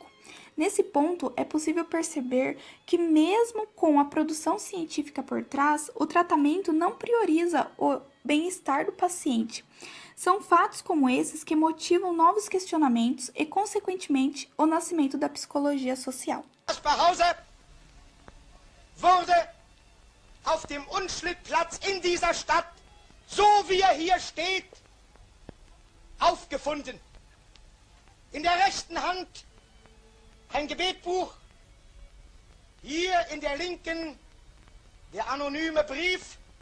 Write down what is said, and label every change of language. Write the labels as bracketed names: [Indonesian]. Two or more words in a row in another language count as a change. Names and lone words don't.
[Portuguese] Nesse ponto, é possível perceber que mesmo com a produção científica por trás, o tratamento não prioriza o bem-estar do paciente. São fatos como esses que motivam novos questionamentos e, consequentemente, o nascimento da psicologia social. [German] Casper House wurde auf dem Unschlittplatz in dieser Stadt, so wie hier steht, aufgefunden. In der rechten Hand ein Gebetbuch, hier in der linken der anonyme Brief.